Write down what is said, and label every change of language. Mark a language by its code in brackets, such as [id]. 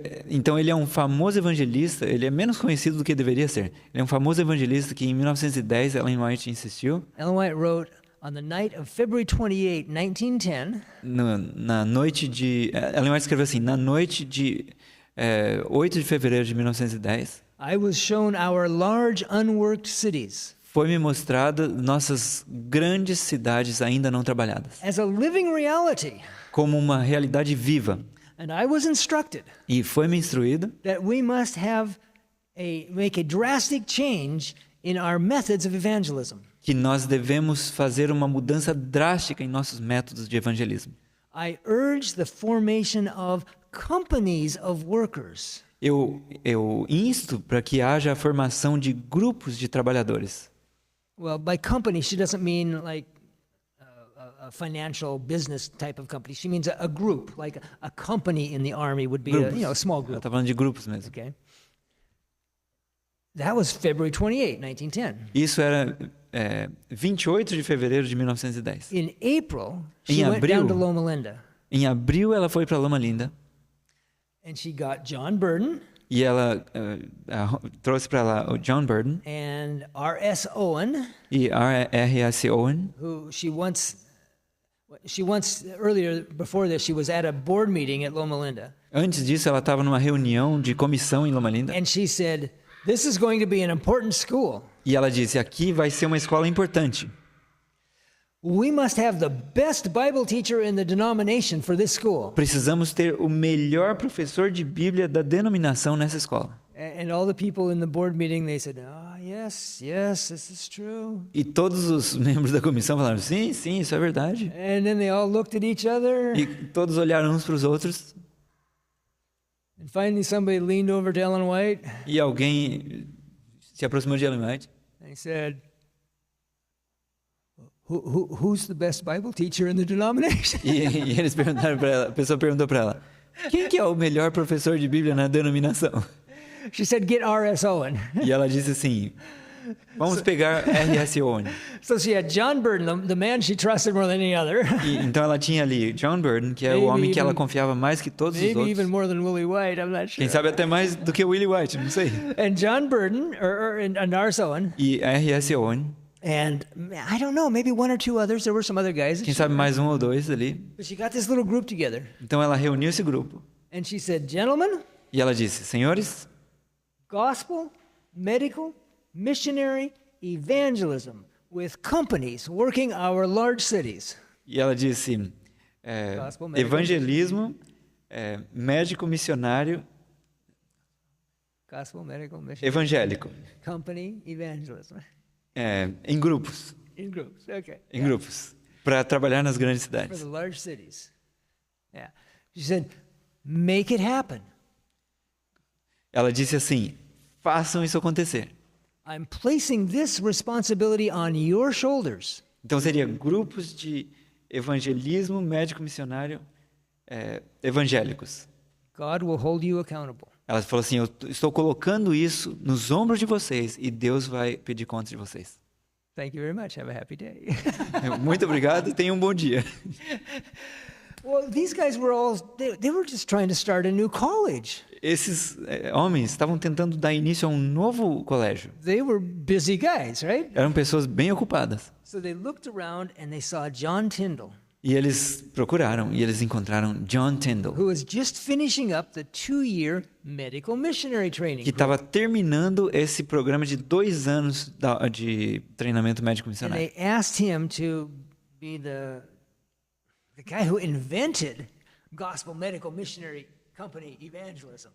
[pt] Então ele é um famoso evangelista, ele é menos conhecido do que deveria ser. Ele é um famoso evangelista que em 1910 Ellen White insistiu. [en] Ellen White wrote on the night of February 28, 1910. [pt] Na noite de Ellen White escreveu assim, na noite de 8 de fevereiro de 1910. [en] I was shown our large unworked cities. [pt] Foi-me mostrada nossas grandes cidades ainda não trabalhadas. [en] As a living reality. [pt] Como uma realidade viva. [en] And I was instructed. [pt] E foi-me instruído. [en] That we must make a drastic change in our methods of evangelism. [pt] Que nós devemos fazer uma mudança drástica em nossos métodos de evangelismo. [en] I urge the formation of companies of workers. [pt] Eu insto para que haja a formação de grupos de trabalhadores. [en] Well, by company, she doesn't mean like a financial business type of company. She means a group, like a company in the army would be a small [pt] Ela [en] group. [pt] está falando de grupos mesmo. [en] Okay. That was February 28, 1910. [pt] Isso era 28 de fevereiro de 1910. [en] In April, she [pt] Em [en] went [pt] abril, [en] down to Loma Linda. [pt] Em abril ela foi para Loma Linda. [en] And she got John Burden. [pt] E ela trouxe para lá o John Burden. [en] And R.S. Owen. [pt] E R.S. Owen. [en] Who she once earlier before this she was at a board meeting at Loma Linda. [pt] Antes disso ela estava numa reunião de comissão em Loma Linda. [en] And she said, "This is going to be an important school." [pt] E ela disse, aqui vai ser uma escola importante. [en] We must have the best Bible teacher in the denomination for this school. [pt] Precisamos ter o melhor professor de Bíblia da denominação nessa escola. [en] And all the people in the board meeting, they said, yes, this is true. [pt] E todos os membros da comissão falaram, sim, isso é verdade. [en] And then they all looked at each other. [pt] E todos olharam uns para os outros. [en] And finally somebody leaned over to Ellen White. [pt] E alguém se aproximou de Ellen White. [en] And he said, Who's the best Bible teacher in the denomination? [pt] E eles perguntaram para ela, a pessoa perguntou para ela, quem que é o melhor professor de Bíblia na denominação? [en] She said, get R.S. Owen. [pt] E ela disse assim, vamos pegar R.S. Owen. [en] So she had John Burden, the man she trusted more than any other. [pt] E, então ela tinha ali John Burden, que é o homem que ela confiava mais que todos os [en] Maybe even [pt] outros. [en] more than Willie White, I'm not sure. [pt] Quem sabe até mais do que Willie White, não sei. [en] And John Burden, and R.S. Owen. [pt] E R.S. Owen. [en] And I don't know, maybe one or two others. There were some other guys. [pt] Quem sabe mais um ou dois ali. [en] But she got this little group together. [pt] Então ela reuniu esse grupo. [en] And she said, gentlemen. [pt] E ela disse, senhores. [en] Gospel, medical, missionary, evangelism with companies working our large cities. [pt] E ela disse, [en] Gospel, medical, [pt] evangelismo, médico, missionário, [en] Gospel, medical, missionary, [pt] evangélico. [en] Company, evangelism. [pt] Em grupos. [en] In groups, okay. [pt] Em grupos. Para trabalhar nas grandes [en] For [pt] cidades. [en] the large cities. Yeah. She said, make it happen. [pt] Ela disse assim, façam isso acontecer. [en] I'm placing this responsibility on your shoulders. [pt] Então seria grupos de evangelismo, médico, missionário, evangélicos. [en] God will hold you accountable. [pt] Ela falou assim, eu estou colocando isso nos ombros de vocês e Deus vai pedir conta de vocês. [en] Thank you very much. Have a happy day. [pt] Muito obrigado e tenha um bom dia. [en] Well, these guys were they were just trying to start a new college. [pt] Esses homens estavam tentando dar início a um novo colégio. [en] They were busy guys, right? [pt] Eram pessoas bem ocupadas. [en] So they looked around and they saw John Tyndall. [pt] E eles procuraram e eles encontraram John Tyndall, [en] who was just finishing up the 2-year medical missionary training. [pt] que estava terminando esse programa de 2 anos de treinamento médico [en] And [pt] missionário. [en] they asked him to be the guy who invented gospel medical missionary company evangelism.